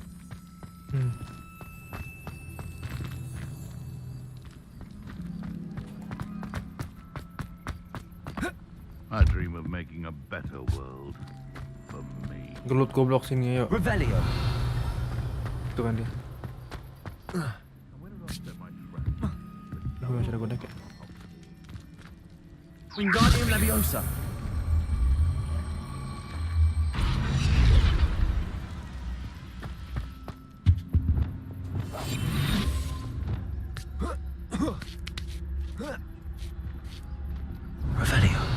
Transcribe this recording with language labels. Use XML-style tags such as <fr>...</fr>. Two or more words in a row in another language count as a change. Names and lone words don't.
<en>I dream of making a better world for me.</en> <id>Gelut goblok sini yuk. Revelio. Itu kan dia. Gue masih ada godek ya. Wingardium Leviosa. Revelio.</id>